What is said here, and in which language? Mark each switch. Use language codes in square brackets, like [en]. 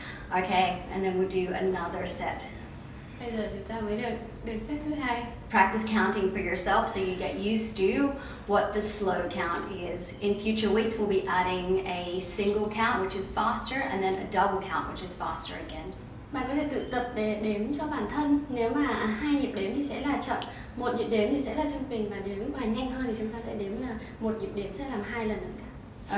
[en] Okay, and then we'll do another set. [vi] Bây giờ chúng ta mới được đến set thứ hai. [en] Practice counting for yourself so you get used to what the slow count is. In future weeks, we'll be adding a single count, which is faster, and then a double count, which is faster again. [vi] Bạn có thể tự tập để đếm cho bản thân. Nếu mà 2 nhịp đếm thì sẽ là chậm, 1 nhịp đếm thì sẽ là trung bình, và đếm mà nhanh hơn thì chúng ta sẽ đếm là 1 nhịp đếm sẽ làm 2 lần động tác.